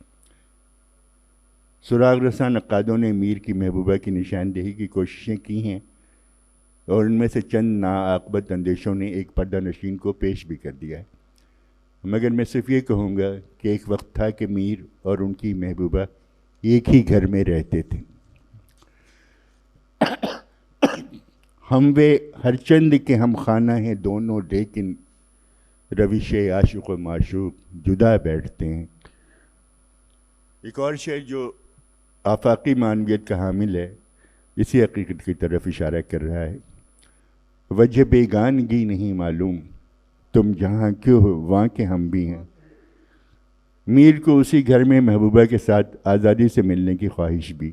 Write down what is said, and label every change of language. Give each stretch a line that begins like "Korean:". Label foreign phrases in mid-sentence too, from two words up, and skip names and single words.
Urdu: سراغ رساں نقادوں نے میر کی محبوبہ کی نشاندہی کی کوششیں کی ہیں، اور ان میں سے چند ناعاقبت اندیشوں نے ایک پردہ نشین کو پیش بھی کر دیا ہے۔ مگر میں صرف یہ کہوں گا کہ ایک وقت تھا کہ میر اور ان کی محبوبہ ایک ہی گھر میں رہتے تھے۔ ہم وے ہر چند کے ہم خانہ ہیں دونوں، لیکن روش عاشق و معشوق جدا بیٹھتے ہیں۔ ایک اور شعر جو آفاقی معنویت کا حامل ہے اسی حقیقت کی طرف اشارہ کر رہا ہے۔ وجہ بیگانگی نہیں معلوم، تم جہاں کیوں ہو وہاں کے ہم بھی ہیں۔ میر کو اسی گھر میں محبوبہ کے ساتھ آزادی سے ملنے کی خواہش بھی۔